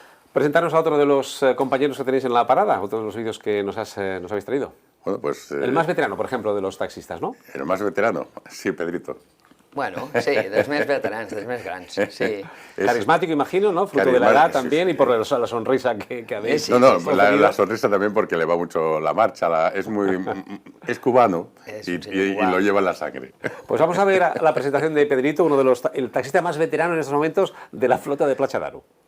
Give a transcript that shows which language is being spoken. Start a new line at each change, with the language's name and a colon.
Spanish: Presentarnos a otro de los compañeros que tenéis en la parada, otro de los vídeos que nos habéis traído. Bueno, pues... el más veterano, por ejemplo, de los taxistas, ¿no? El más veterano, sí, Pedrito.
Catalan: Bueno, sí, dels més veterans, dels més grans, sí.
Spanish: Carismático, imagino, ¿no? Fruto de la edad también y por la sonrisa que habéis. No, la sonrisa también porque le va mucho la marcha, es cubano y lo lleva en la sangre. Pues vamos a ver la presentación de Pedrito, el taxista más veterano en estos momentos de la flota de Platja d'Aro.